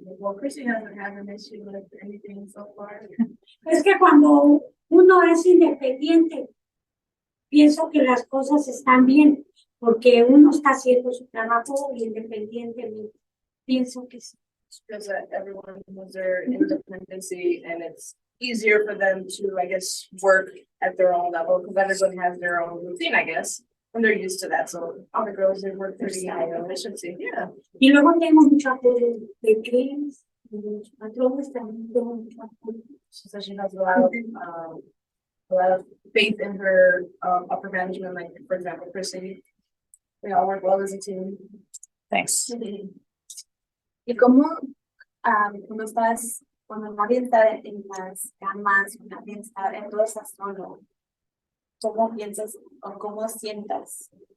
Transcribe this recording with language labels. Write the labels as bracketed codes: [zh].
[en] Well, Chrissy hasn't had an issue with anything so far. [es] Es que cuando uno es independiente, pienso que las cosas están bien, porque uno está haciendo su trabajo independientemente. Pienso que sí. [en] Because everyone has their independency and it's easier for them to, I guess, work at their own level because everyone has their own routine, I guess, and they're used to that. So all the girls, they work pretty high efficiency. Yeah. [es] Y luego tengo mucho apoyo de clientes, de los patrones también tengo mucho apoyo. [en] She says she has a lot of faith in her upper management, like for example, Chrissy. They all work well as a team. Thanks. [es] ¿Y cómo cuando nadie está en las camas, cuando nadie está en todo estás solo? ¿Cómo piensas o cómo sientas?